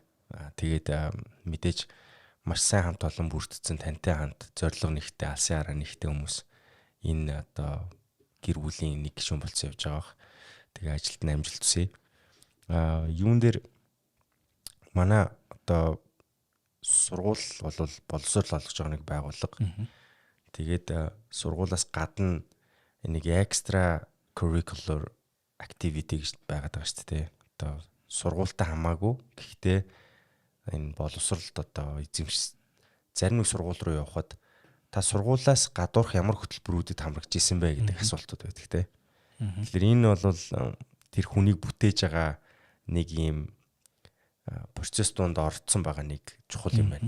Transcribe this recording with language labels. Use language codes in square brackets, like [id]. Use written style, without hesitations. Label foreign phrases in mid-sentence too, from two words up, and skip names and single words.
[mn] Тэгээд мэдээж маш сайн хамт олон бүрдсэн тантай хамт зорилго нэгтэй алсын хараа нэгтэй хүмүүс энэ одоо гэр бүлийн нэг гишүүн болцсон явж байгаа. Тэгээ ажилд нь амжилт хүсье. Юун дээр манай одоо сургууль бол боловсрол олгож байгаа нэг байгууллага. Тэгээд сургуулаас гадна нэг [en] extra curricular activity [mn] гэж байгаад байгаа шүү дээ. Одоо сургуультай хамаагүй. Гэхдээ энэ боловсролд одоо эзэмш зарим нэг сургууль руу явхад та сургуулаас гадуурх ямар хөтөлбөрүүдэд хамрагч исэн бэ гэдэг асуултууд байдаг те. Тэгэхээр энэ бол тэр хүнийг бүтээж байгаа нэг юм процесс донд орцсон байгаа нэг чухал юм байна.